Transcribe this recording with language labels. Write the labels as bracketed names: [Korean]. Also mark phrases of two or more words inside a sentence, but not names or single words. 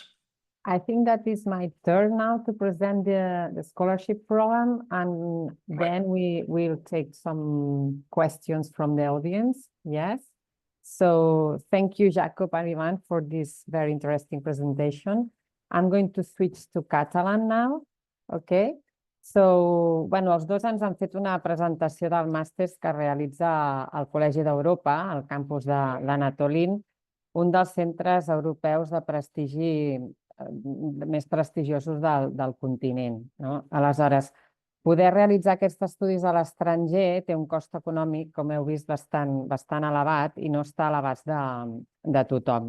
[English] I think that is my turn now to present the scholarship program, and then we will take some questions from the audience. Yes. So thank you, Jacob and Ivan, for this very interesting presentation. I'm going to switch to Catalan now. Okay. So, [Catalan] bueno, els dos ens han fet una presentació del màster que realitza al Col·legi d'Europa, al campus de Natolin, un dels centres europeus de prestigi més prestigiosos del continent. Aleshores, poder realitzar aquests estudis a l'estranger té un cost econòmic, com heu vist, bastant elevat i no està a l'abast de tothom.